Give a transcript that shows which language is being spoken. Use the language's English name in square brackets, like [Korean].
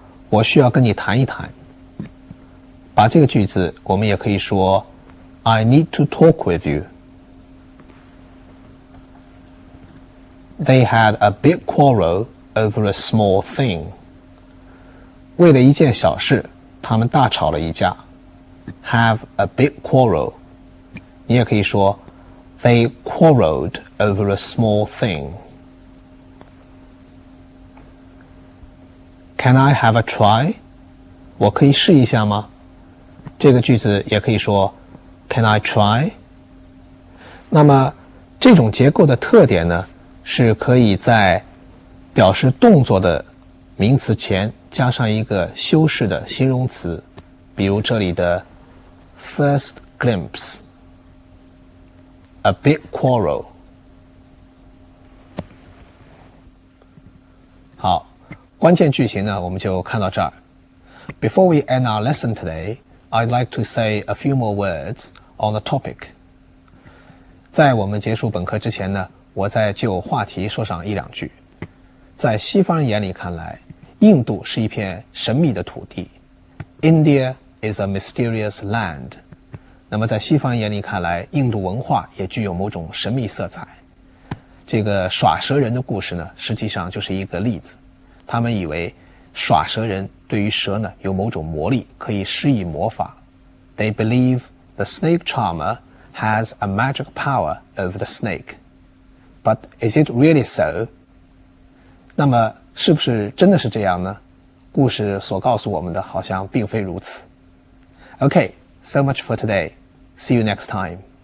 [Chinese] 我需要跟你谈一谈。把这个句子我们也可以说 [English] I need to talk with you. They had a big quarrel over a small thing. [Chinese] 为了一件小事，他们大吵了一架。 [English] Have a big quarrel. [Chinese] 你也可以说 [English] They quarreled over a small thing. Can I have a try? [Chinese] 我可以试一下吗？这个句子也可以说 [English] Can I try? [Chinese] 那么这种结构的特点呢，是可以在表示动作的名词前加上一个修饰的形容词，比如这里的 first glimpse, a big quarrel. 好，关键句型呢，我们就看到这儿。 [English] Before we end our lesson today, I'd like to say a few more words on the topic. [Chinese] 在我们结束本课之前呢，我再就话题说上一两句。在西方人眼里看来，印度是一片神秘的土地。 [English] India is a mysterious land. [Chinese] 那么在西方人眼里看来，印度文化也具有某种神秘色彩。这个耍蛇人的故事呢，实际上就是一个例子。他们以为耍蛇人对于蛇呢有某种魔力，可以施以魔法。 [English] They believe the snake charmer has a magic power over the snake. But is it really so? [Chinese] 那么是不是真的是这样呢？故事所告诉我们的好像并非如此。 [English] Okay, so much for today. See you next time.